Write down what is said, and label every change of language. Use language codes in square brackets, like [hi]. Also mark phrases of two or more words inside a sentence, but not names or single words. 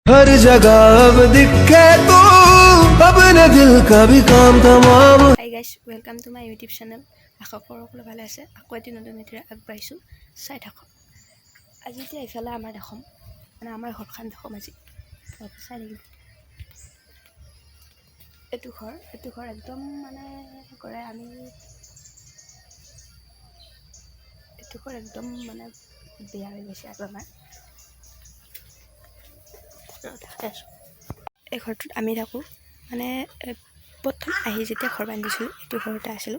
[hi] हर जगह अब दिखे तू अपने दिल का भी काम तमाम। [en] Hi guys, welcome to my YouTube channel. [as] আশা কৰোঁ সকলো ভালে আছে। আকৌ এটি নতুন ভিডিঅ'ৰে আগবাঢ়িছোঁ, চাই থাকক। আজি এতিয়া এইফালে আমাৰ দেখোন মানে আমাৰ ঘৰখন দেখোন আজি চাই থাকিব। এইটো ঘৰ একদম মানে কৰে আমি এইটো ঘৰ একদম মানে বেয়া হৈ গৈছে আৰু আমাৰ এই ঘৰটোত আমি থাকোঁ মানে প্ৰথম আহি যেতিয়া ঘৰ বান্ধিছিলোঁ এইটো ঘৰতে আছিলোঁ।